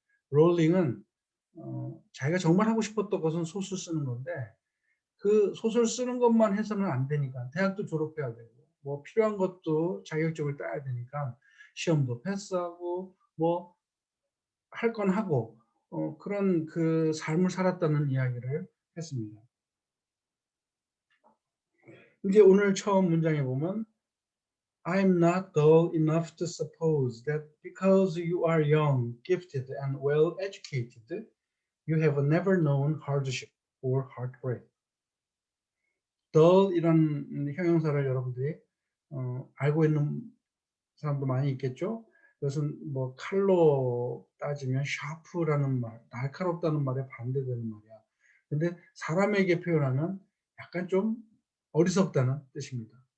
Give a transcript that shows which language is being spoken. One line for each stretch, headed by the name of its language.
Korean: 롤링은 자기가 정말 하고 싶었던 것은 소설 쓰는 건데 그 소설 쓰는 것만 해서는 안 되니까 대학도 졸업해야 되고 뭐 필요한 것도 자격증을 따야 되니까 시험도 패스하고 뭐 할 건 하고 그런 그 삶을 살았다는 이야기를 했습니다. 이제 오늘 처음 문장에 보면
English: I'm not dull enough to suppose that because you are young, gifted, and well educated, you have never known hardship or heartbreak.
Korean: dull이라는 형용사를 여러분들이 알고 있는 사람도 많이 있겠죠. 이것은 뭐 칼로 따지면 sharp라는 말, 날카롭다는 말에 반대되는 말이야. 근데 사람에게 표현하면 약간 좀 어리석다는 뜻입니다.